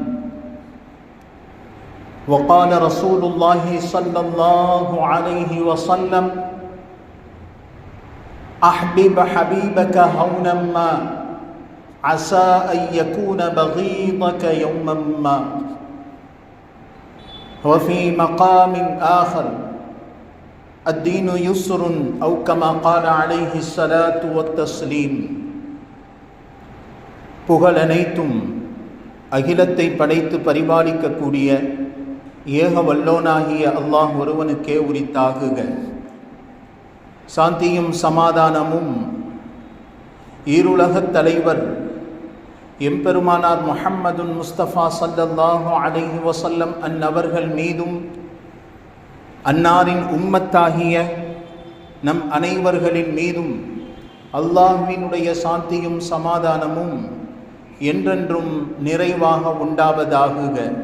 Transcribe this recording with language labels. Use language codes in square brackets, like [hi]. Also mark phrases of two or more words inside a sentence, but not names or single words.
[ar] وقال رسول الله صلى الله عليه وسلم أحبب حبيبك هونا ما عسى أن يكون بغيضك يوما ما وفي مقام آخر الدين يسر أو كما قال عليه الصلاة والتسليم [ta] புகழ் அனைத்தும் அகிலத்தை படைத்து பரிபாலிக்கக்கூடிய ஏக வல்லோனாகிய அல்லாஹ் ஒருவனுக்கே உரித்தாகுக. சாந்தியும் சமாதானமும் ஈருலகத் தலைவர் எம்பெருமானார் முஹம்மதுன் முஸ்தபா [ar] صلى الله عليه وسلم [ta] அன்னவர்கள் மீதும் அன்னாரின் உம்மத்தாகிய நம் அனைவர்களின் மீதும் அல்லாஹ்வினுடைய சாந்தியும் சமாதானமும் என்றென்றும் நிறைவாக உண்டாவதாகுக.